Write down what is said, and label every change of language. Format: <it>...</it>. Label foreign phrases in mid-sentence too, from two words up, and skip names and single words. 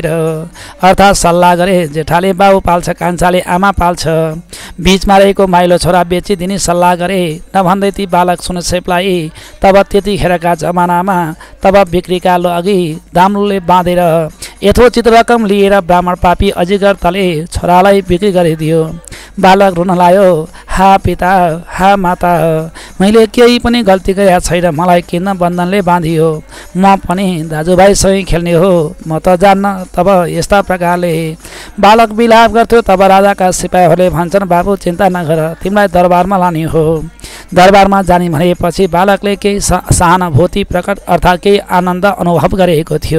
<ne>अर्थात् सल्लाह गरे जेठाले बाउ पाल्छ कान्छाले आमा पाल्छ, बीचमा रहेको माइलो छोरा बेचिदिने सल्लाह गरे। नभन्दै ती बालक सुनसेपलाई तब त्यतिखेरका जमानामा तब बिक्रीका अघि दामले बाँधेर यथोचित रकम लिएर ब्राह्मण पापी अजिगर तले छोरालाई बिक्री गरिदियो। बालक रुन लाग्यो, हा पिता हा माता, मैले केही पनि गल्ती गरेका छैन, मलाई किन बन्धनले बाँधियो, म पनि दाजुभाइसँग खेल्ने हो, म त जान्न। तब यस्ता प्रकारले बालक विलाप गर्थ्यो। तब राजाका सिपाहीहरूले भन्छन्, बाबु चिन्ता नगर, तिमीलाई दरबारमा लाने हो। दरबारमा जाने भनेपछि बालकले केही सहानुभूति प्रकट अर्थात् केही आनन्द अनुभव गरेको थियो।</ne>